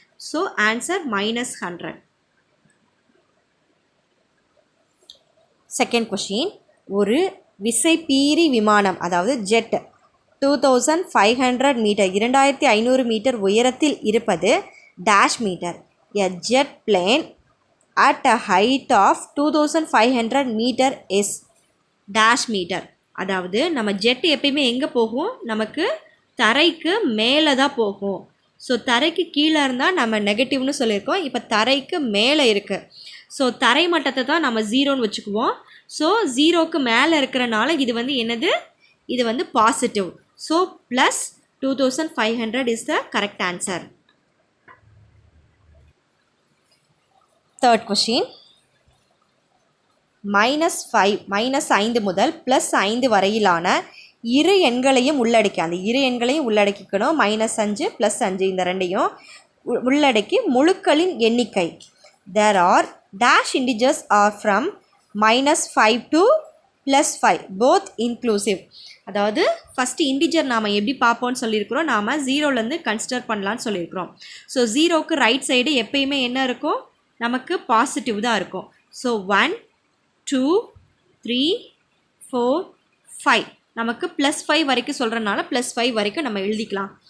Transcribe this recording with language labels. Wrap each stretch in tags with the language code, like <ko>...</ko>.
<en>So answer -100.</en> <ta>Second question, ஒரு விசைப்பீரி விமானம், அதாவது ஜெட் 2500 மீட்டர், 2500 மீட்டர் உயரத்தில் இருப்பது dash metre.</ta> <en>A jet plane at a height of 2500 meter is dash meter.</en> <ta>அதாவது நம்ம ஜெட் எப்பயுமே எங்கே போகும், நமக்கு தரைக்கு மேலே தான் போகும். ஸோ தரைக்கு கீழே இருந்தால் நம்ம நெகட்டிவ்னு சொல்லியிருக்கோம். இப்போ தரைக்கு மேலே இருக்குது. ஸோ தரை மட்டத்தை தான் நம்ம 0ன்னு வச்சுக்குவோம். ஸோ 0க்கு மேலே இருக்கிறனால இது என்னது, இது positive.</ta> <en>So plus 2500 is the correct answer.</en> <ta>Third question, -5 முதல் +5 வரையிலான இரு எண்களையும் உள்ளடக்கி, அந்த இரு எண்களையும் உள்ளடக்கிக்கணும். -5 +5 இந்த ரெண்டையும் உள்ளடக்கி முழுக்களின் எண்ணிக்கை.</ta> <en>There are dash integers are from -5 to +5 both inclusive.</en> <ta>அதாவது ஃபஸ்ட்டு இன்டிஜர் நாம் எப்படி பார்ப்போம்னு சொல்லியிருக்கிறோம், நாம் ஜீரோலேருந்து கன்சிடர் பண்ணலான்னு சொல்லியிருக்கிறோம். ஸோ ஜீரோவுக்கு ரைட் சைடு எப்பயுமே என்ன இருக்கும், நமக்கு பாசிட்டிவ் தான் இருக்கும். ஸோ 1 2 3 4 5 நமக்கு +5 வரைக்கும் சொல்கிறனால +5 வரைக்கும் நம்ம எழுதிக்கலாம்.</ta>